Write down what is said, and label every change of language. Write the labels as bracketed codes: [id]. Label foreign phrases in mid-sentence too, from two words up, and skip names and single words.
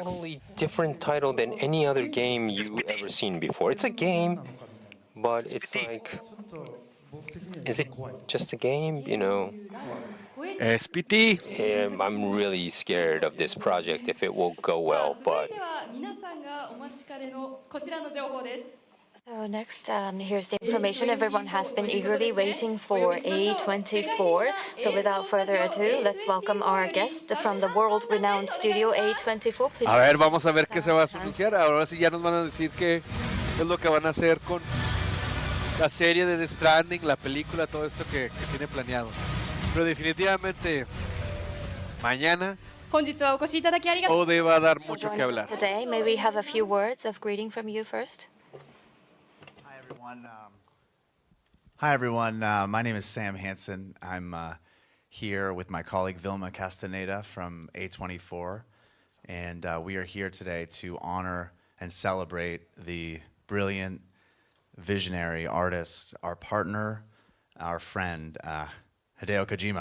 [en] totally different title than any other game you've ever seen before. It's a game, but it's like, is it just a game? PT. I'm really scared of this project if it will go well, [ja] 続い [en] but [ja] ては皆さんがお待ちかねのこちらの情報です。 [en] So next, here's the information everyone has been eagerly waiting for, A24. So without further ado, let's welcome our guest from the world-renowned studio A24. Please. [es] A ver, vamos a ver qué se va a anunciar. Ahora sí ya nos van a decir qué es lo que van a hacer con la serie de The Stranding, la película, todo esto que tiene planeado. Pero definitivamente mañana [ja] 本日はお越しいただきありがとう。 [es] OD va a dar [en] For [es] mucho que [en] joining [es] hablar. [en] us today, may we have a few words of greeting from you first? Hi, everyone. Hi, everyone. My name is Sam Hansen. I'm here with my colleague Vilma Castaneda from A24, and we are here today to honor and celebrate the brilliant, visionary artist, our partner, our friend, Hideo Kojima.